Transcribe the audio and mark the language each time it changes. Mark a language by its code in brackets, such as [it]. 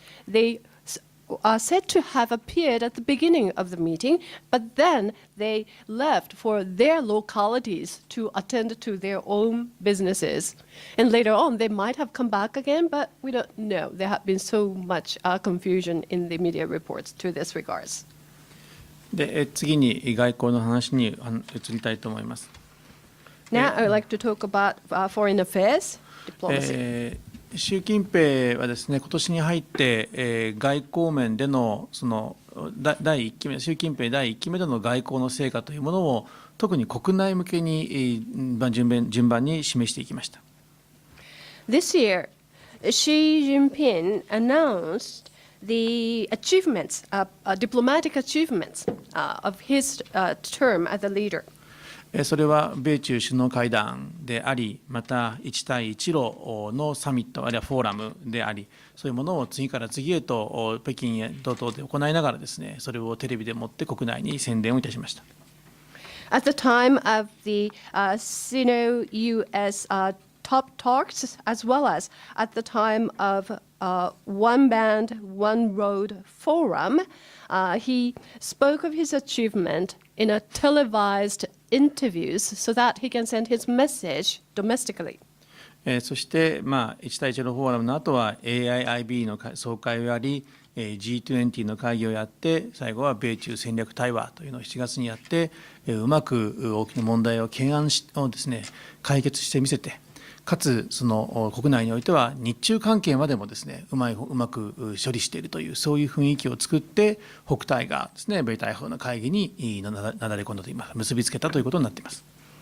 [en] They are said to have appeared at the beginning of the meeting, but then they left for their localities to attend to their own businesses. And later on, they might have come back again, but we don't know. There have been so much confusion in the media reports to this regards. [ja] で、次に外交の話に移りたいと思います。 [en] Now, I would like to talk about foreign affairs, diplomacy. [ja] 習近平はですね、今年に入って、外交面でのその第1期目、習近平第1期目での外交の成果というものを特に国内向けに順番に示していきました。 [en] This year, Xi Jinping announced the achievements, diplomatic achievements of his term as a leader. [ja] それは米中首脳会談であり、また一帯一路のサミット、あるいはフォーラムであり、そういうものを次から次へと北京等々で行いながらですね、それをテレビでもって国内に宣伝をいたしました。 [en] At the time of the Sino-US top talks, as well as at the time of One Band, One Road Forum, he spoke of his achievement in a televised interviews so that he can send his message domestically. [ja] そして、一帯一路フォーラムの後は AIIB の総会をやり、G20 の会議をやって、最後は米中戦略対話というのを7月にやって、うまく大きな問題を懸案をですね、解決してみせて、かつその国内においては日中関係までもですね、うまく処理しているというそういう雰囲気を作って、北戴河ですね、米台風の会議になだれ込んだといいます、結びつけたということになっています。